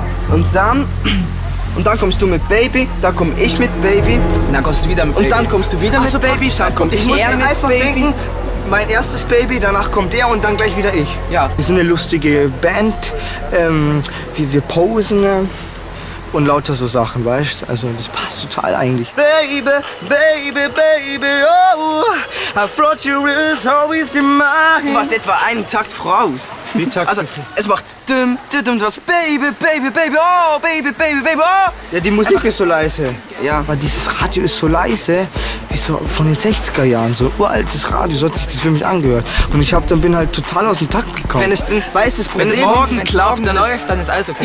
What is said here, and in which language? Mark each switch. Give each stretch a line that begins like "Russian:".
German: Und dann kommst du mit Baby, dann komm ich mit Baby. Und dann kommst du wieder mit Baby. Und dann kommst du wieder mit Baby, dann komm ich eher mit einfach Baby. Denken, mein erstes Baby, danach kommt der und dann gleich wieder ich. Ja. Wir sind eine lustige Band, wir posen und lauter so Sachen, weißt du? Also das passt total eigentlich.
English: Baby, oh, I thought you will always be mine.
German: Du warst etwa einen Takt voraus. Wie Takt? Also es macht dum, du hast Baby, oh, Baby, oh. Ja, die Musik ist so leise. Ja. Aber dieses Radio ist so leise, wie so von den 60er Jahren, so uraltes Radio, so hat sich das für mich angehört. Und bin halt total aus dem Takt gekommen. Wenn es morgen klappt, dann ist alles okay.